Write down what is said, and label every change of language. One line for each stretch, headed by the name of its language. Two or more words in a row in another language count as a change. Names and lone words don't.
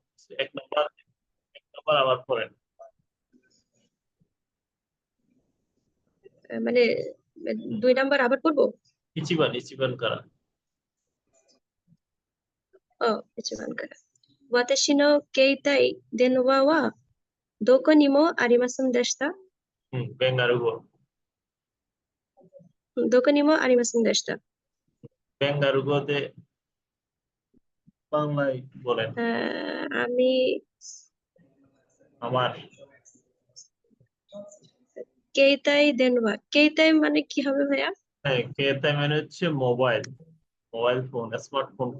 Bangla: এক নম্বর আবার পড়েন। মানে 2 নাম্বার আবার পড়বো?
Japanese: 一番 一番 から. 一番から. 私の携帯電話はどこにもありませんでした. বেঙ্গারুগো। どこにもありませんでした.
Bangla: বেঙ্গারুগোতে বাংলায় বলেন। আমি আমার
Japanese: 携帯電話,
Bangla: কেইতাই মানে কি হবে ভাইয়া? হ্যাঁ, কেতাই মানে হচ্ছে মোবাইল,
English: mobile phone,
Bangla: স্মার্টফোন কে।